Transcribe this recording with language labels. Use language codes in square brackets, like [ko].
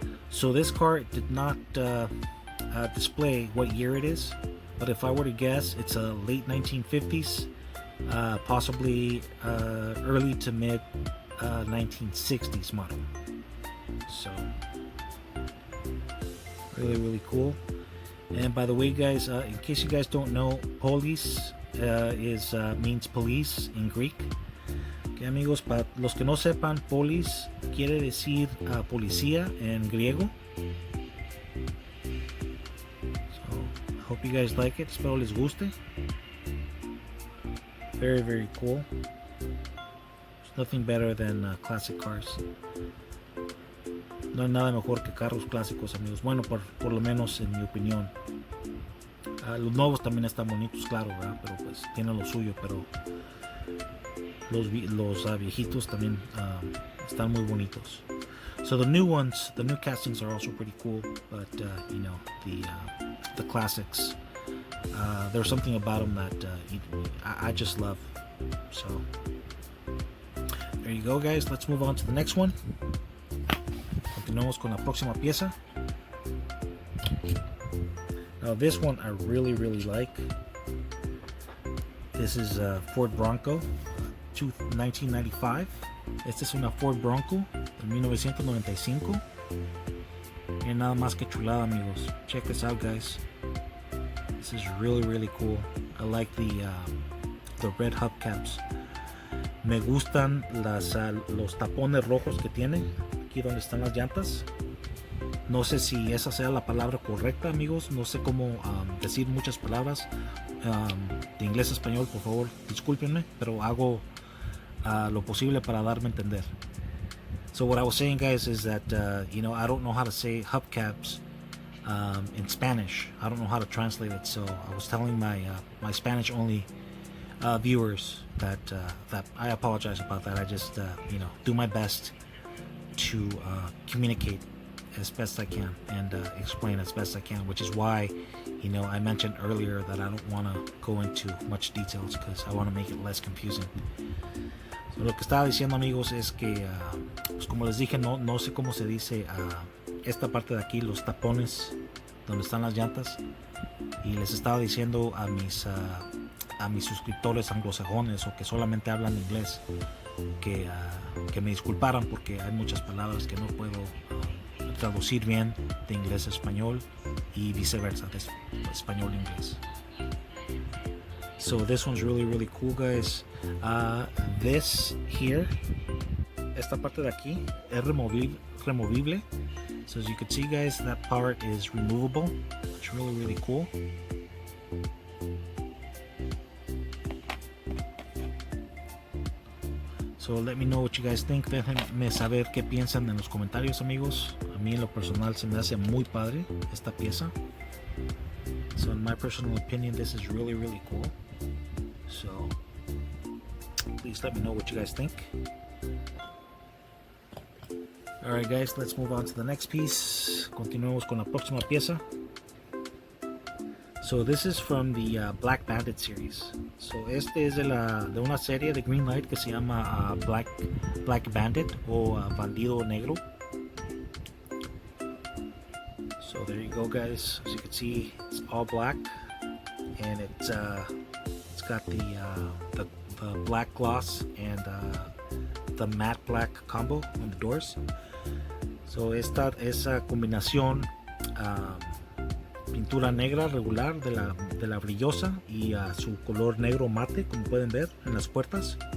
[en] So this car did not display what year it is, but if I were to guess, it's a late 1950s, possibly early to mid 1960s model. So really cool. And by the way guys, in case you guys don't know, polis means police in Greek. [es] Okay, amigos, para los que no sepan, polis quiere decir policía en griego. [en] So I hope you guys like it. [es] Espero les guste. [en] Very cool. There's nothing better than classic cars. [es] No hay nada mejor que carros clásicos, amigos. Bueno, por lo menos en mi opinión. Los nuevos también están bonitos, claro, ¿verdad? Pero pues tienen lo suyo, pero los viejitos también están muy bonitos. [en] So the new ones, the new castings are also pretty cool, but you know, the classics, there's something about them that I just love. So there you go guys, let's move on to the next one. [es] Continuamos con la próxima pieza. [en] Now this one I really like. This is a Ford Bronco 1995. [es] Esta es una Ford Bronco de 1995. Y nada más que chulada, amigos. [en] Check this out guys. This is really cool. I like the red hubcaps. [es] Me gustan los tapones rojos que tiene aquí donde están las llantas. No sé si esa sea la palabra correcta, amigos. No sé cómo decir muchas palabras de inglés a español, por favor, discúlpenme, pero hago lo posible para darme a entender. [en] So what I was saying, guys, is that you know, I don't know how to say hubcaps in Spanish. I don't know how to translate it. So I was telling my Spanish only viewers that I apologize about that. I just you know, do my best to communicate as best I can and explain as best I can, which is why, you know, I mentioned earlier that I don't want to go into much details because I want to make it less confusing. [es] So, lo que estaba diciendo, amigos, es que pues como les dije, no sé cómo se dice esta parte de aquí, los tapones donde están las llantas, y les estaba diciendo a mis suscriptores anglosajones o que solamente hablan inglés que me disculparan porque hay muchas palabras que no puedo traducir bien de inglés a español y viceversa, de español a inglés. [en] So this one's really cool, guys. This here, [es] esta parte de aquí es removible. [en] So as you can see, guys, that part is removable. It's really cool. So let me know what you guys think. [es] Déjenme saber qué piensan en los comentarios, amigos. A mí en lo personal se me hace muy padre esta pieza. [en] So in my personal opinion, this is really cool. So please let me know what you guys think. Alright guys, let's move on to the next piece. [es] Continuemos con la próxima pieza. [en] So this is from the Black Bandit series. [es] So este es de una serie de Greenlight que se llama Black Bandit o Bandido Negro. [en] So there you go, guys. As you can see, it's all black, and it's got the black gloss and the matte black combo on the doors. [es] So esa combinación pintura negra regular de la brillosa y su color negro mate, como pueden ver en las puertas.